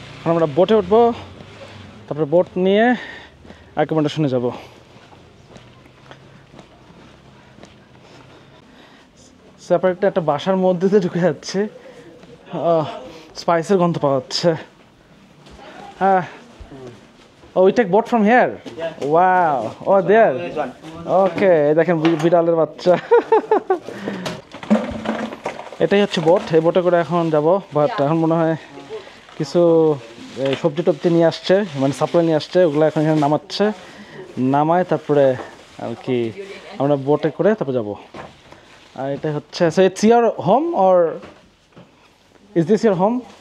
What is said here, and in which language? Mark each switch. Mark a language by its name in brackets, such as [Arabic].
[Bangla] আমরা বোটে উঠবো, তারপরে বোট নিয়ে অ্যাকোমোডেশনে যাব। সেপারেটলি একটা বাসার মধ্যে দিয়ে ঢুকে যাচ্ছে, স্পাইসের গন্ধ পাওয়া যাচ্ছে। [English] হ্যাঁ, we take boat from here? Wow, oh there, okay, [Bangla] দেখেন বিড়ালের বাচ্চা। এটাই হচ্ছে বোট, এই বোটে করে এখন যাব। বাট এখন মনে হয় কিছু সবজি টবজি নিয়ে আসছে, মানে সাপ্লাই নিয়ে আসছে, ওগুলো এখন এখানে নামাচ্ছে, নামায় তারপরে আর কি আমরা বোটে করে তারপরে যাব। আর এটা হচ্ছে, [English] So it's your home or is this your home?